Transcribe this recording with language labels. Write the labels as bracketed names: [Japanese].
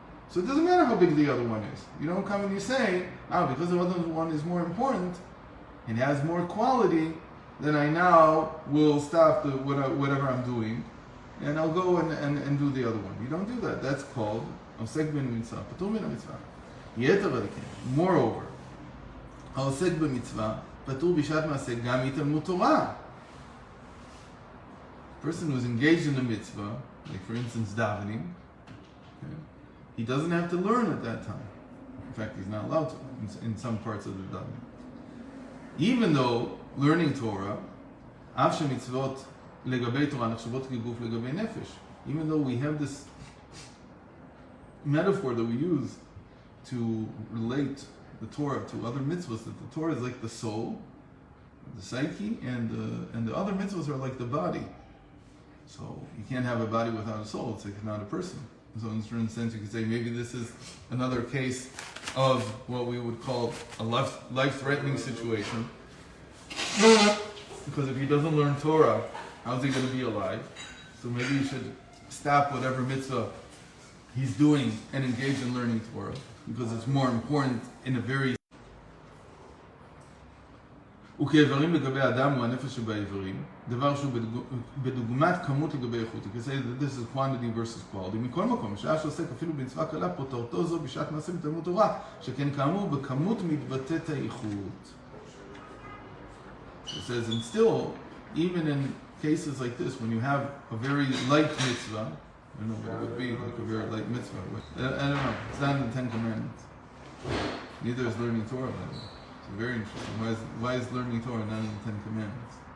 [English] So it doesn't matter how big the other one is. You don't come and you say, because the other one is more important and has more quality, then I now will stop whatever I'm doing, and I'll go and do the other one. You don't do that. That's called [Hebrew] osek ben mitzvah, patur min mitzvah. Yeter aleken. [English] Moreover, [Hebrew] העוסק במצווה פטור בשעת מעשה גם מתלמוד תורה. [English] A person who's engaged in a mitzvah, like for instance davening, okay, he doesn't have to learn at that time. In fact, he's not allowed to in some parts of the davening. Even though learning Torah, [Hebrew] אף שמצוות לגבי תורה נחשבות כגוף לגבי נפש. [English] Even though we have this metaphor that we use to relate the Torah to other mitzvahs, that the Torah is like the soul, the psyche, and the other mitzvahs are like the body. So you can't have a body without a soul. It's like not a person. So in a certain sense, you could say maybe this is another case of what we would call a life-threatening situation. Because if he doesn't learn Torah, how's he going to be alive? So maybe he should stop whatever mitzvah he's doing and engage in learning Torah, because it's more important in a very... [Hebrew] וכאיברים לגבי האדם הוא הנפש שבאיברים, דבר שהוא בדוגמת כמות לגבי איכות. [English] You can say that this is quantity versus quality. [Hebrew] מכל מקום, שעה שעוסק אפילו במצווה קלה, פוטרתו זו בשעת מעשה מתלמוד תורה, שכן כאמור בכמות מתבטאת האיכות. [English] It says, and still, even in cases like this, when you have a very light mitzvah, I don't know what it would be, like a very light mitzvah. I don't know. It's not in the Ten Commandments. Neither is learning Torah, by the way. It's very interesting. Why is learning Torah not in the Ten Commandments?